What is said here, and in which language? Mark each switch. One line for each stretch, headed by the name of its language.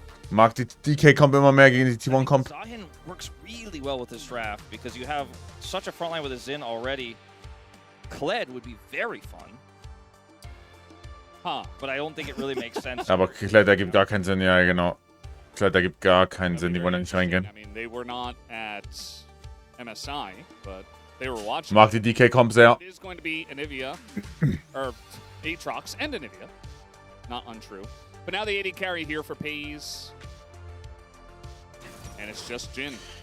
German: Mag die DK-Comp immer mehr gegen die T1-Comp.
English: Zahin works really well with this draft because you have such a front line with a Xin already. Kled would be very fun. Huh, but I don't think it really makes sense.
German: Aber Kled ergibt gar keinen Sinn, ja genau. Kled ergibt gar keinen Sinn, die wollen ja nicht reingehen.
English: I mean, they were not at MSI, but they were watching.
German: Mag die DK-Comp sehr.
English: It is going to be Anivia, or Aatrox and Anivia. Not untrue. But now the AD carry here for Pays. And it's just Jhin.